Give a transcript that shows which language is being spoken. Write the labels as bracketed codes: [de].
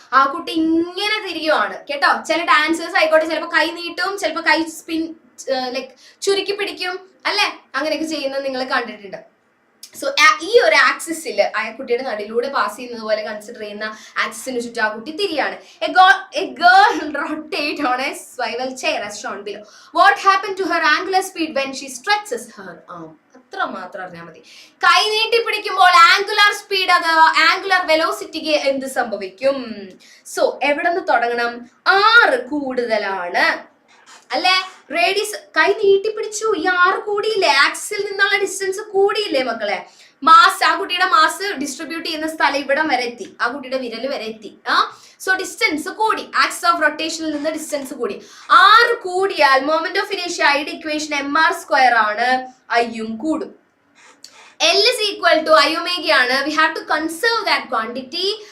[ml] ആ കുട്ടി ഇങ്ങനെ തിരിയുവാണ് കേട്ടോ. ചില ഡാൻസേഴ്സ് ആയിക്കോട്ടെ, ചിലപ്പോൾ കൈ നീട്ടും, ചിലപ്പോൾ കൈ സ്പിൻ ലൈക്ക് ചുരുക്കി പിടിക്കും അല്ലെ, അങ്ങനെയൊക്കെ ചെയ്യുന്നത് നിങ്ങൾ കണ്ടിട്ടുണ്ട്. സോ ഈ ഒരു ആക്സിസിൽ ആ കുട്ടിയുടെ നടുവിലൂടെ പാസ് ചെയ്യുന്നത് പോലെ കൺസിഡർ ചെയ്യുന്ന ആക്സിസിന് ചുറ്റും ആ കുട്ടി തിരിയാണ്. [en] A girl rotate on a swivel chair as shown below. What happened to her angular speed when she stretches her arm? [ml] അത്ര മാത്രം അറിഞ്ഞാൽ മതി. കൈ നീട്ടി പിടിക്കുമ്പോൾ ആംഗുലാർ സ്പീഡ് അഥവാ ആംഗുലാർ വെലോസിറ്റിക്ക് എന്ത് സംഭവിക്കും? സോ എവിടെ നിന്ന് തുടങ്ങണം? 6 കൂടുതലാണ് അല്ലെ? റേഡിയസ് കൈ നീട്ടി പിടിച്ചു, ഈ 6 കൂടിയില്ലേ? ആക്സിൽ നിന്നുള്ള ഡിസ്റ്റൻസ് കൂടിയില്ലേ മക്കളെ? മാസ്, ആ കുട്ടിയുടെ മാസ് ഡിസ്ട്രിബ്യൂട്ട് ചെയ്യുന്ന സ്ഥലം ഇവിടം വരെ എത്തി, ആ കുട്ടിയുടെ വിരൽ വരെ എത്തി. സോ ഡിസ്റ്റൻസ് കൂടി, ആക്സിസ് ഓഫ് റൊട്ടേഷനിൽ നിന്ന് ഡിസ്റ്റൻസ് കൂടി. 6 കൂടിയാൽ മൊമെന്റ് ഓഫ് ഇനേഷ്യ ഐയുടെ ഇക്വേഷൻ mr² ആണ്, ഐയും കൂടും. [en] L is equal to I omega ആണ്. We have to conserve that quantity.